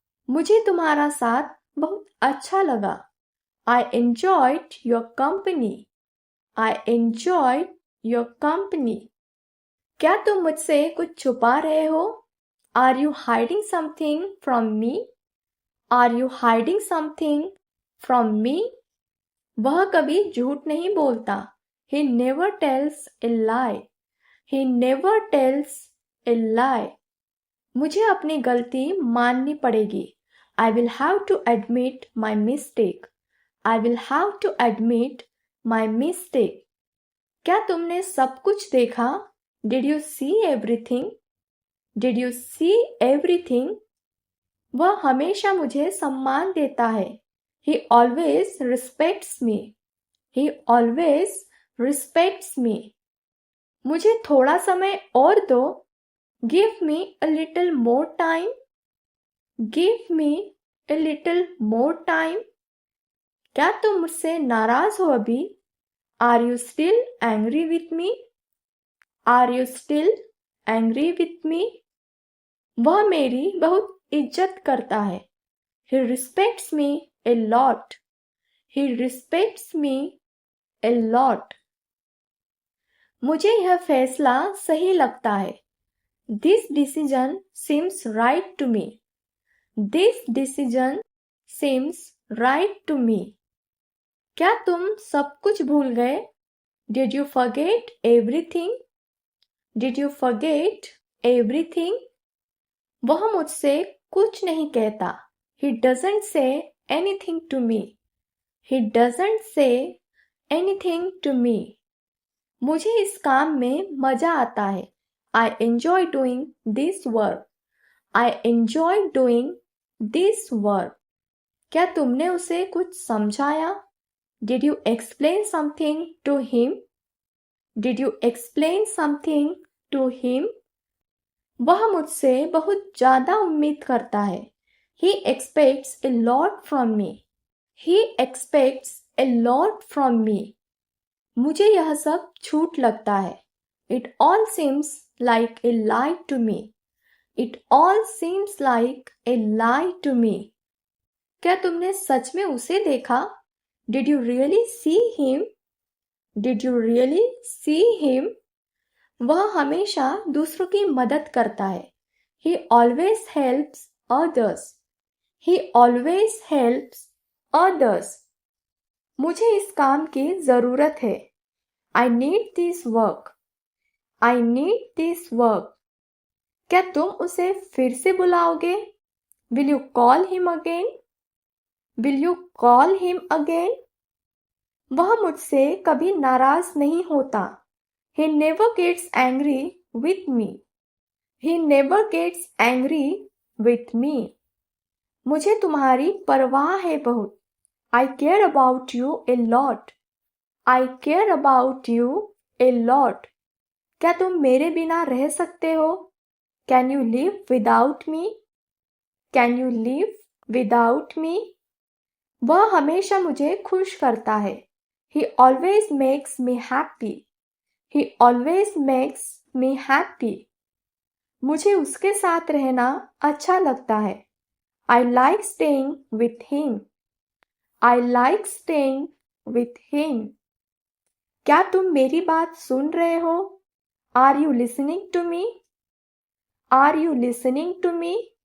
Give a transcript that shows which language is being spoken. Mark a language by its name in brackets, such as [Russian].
[Hindi] मुझे तुम्हारा साथ बहुत अच्छा लगा. [English] I enjoyed your company. I enjoyed your company. [Hindi] क्या तुम मुझसे कुछ छुपा रहे हो? [English] Are you hiding something from me? Are you hiding something from me? [Hindi] वह कभी झूठ नहीं बोलता. [English] He never tells a lie. He never tells a lie. [Hindi] मुझे अपनी गलती माननी पड़ेगी. [English] I will have to admit my mistake. I will have to admit my mistake. [Hindi] क्या तुमने सब कुछ देखा? [English] Did you see everything? Did you see everything? [Hindi] वह हमेशा मुझे सम्मान देता है. [English] He always respects me. He always respects me. [Hindi] मुझे थोड़ा समय और दो. [English] Give me a little more time. Give me a little more time. [Hindi] क्या तुम मुझसे नाराज हो अभी? [English] Are you still angry with me? Are you still angry with me? [Hindi] वह मेरी बहुत इज्जत करता है. [English] He respects me a lot. He respects me a lot. [Hindi] मुझे यह फैसला सही लगता है. [English] This decision seems right to me. This decision seems right to me. [Hindi] क्या तुम सब कुछ भूल गए? [English] Did you forget everything? Did you forget everything? [Hindi] वह मुझसे कुछ नहीं कहता. [English] He doesn't say anything to me. He doesn't say anything to me. [Hindi] मुझे इस काम में मजा आता है. [English] I enjoy doing this work. I enjoy doing this work. [Hindi] क्या तुमने उसे कुछ समझाया? [English] Did you explain something to him? Did you explain something to him? [Hindi] वह मुझसे बहुत ज़्यादा उम्मीद करता है. [English] He expects a lot from me. He expects a lot from me. [Hindi] मुझे यह सब झूठ लगता है. [English] It all seems like a lie to me. It all seems like a lie to me. [Hindi] क्या तुमने सच में उसे देखा? [English] Did you really see him? Did you really see him? [Hindi] वह हमेशा दूसरों की मदद करता है. [English] He always helps others. He always helps others. [Hindi] मुझे इस काम की ज़रूरत है. [English] I need this work. I need this work. [Hindi] क्या तुम उसे फिर से बुलाओगे? [English] Will you call him again? Will you call him again? [Hindi] वह मुझसे कभी नाराज नहीं होता. [English] He never gets angry with me. He never gets angry with me. [Hindi] मुझे तुम्हारी परवाह है बहुत. [English] I care about you a lot. I care about you a lot. [Hindi] क्या तुम मेरे बिना रह सकते हो? [English] Can you live without me? Can you live without me? [Hindi] वह हमेशा मुझे खुश करता है. [English] He always makes me happy. He always makes me happy. [Hindi] मुझे उसके साथ रहना अच्छा लगता है. [English] I like staying with him. I like staying with him. [Hindi] क्या तुम मेरी बात सुन रहे हो? [English] Are you listening to me? Are you listening to me?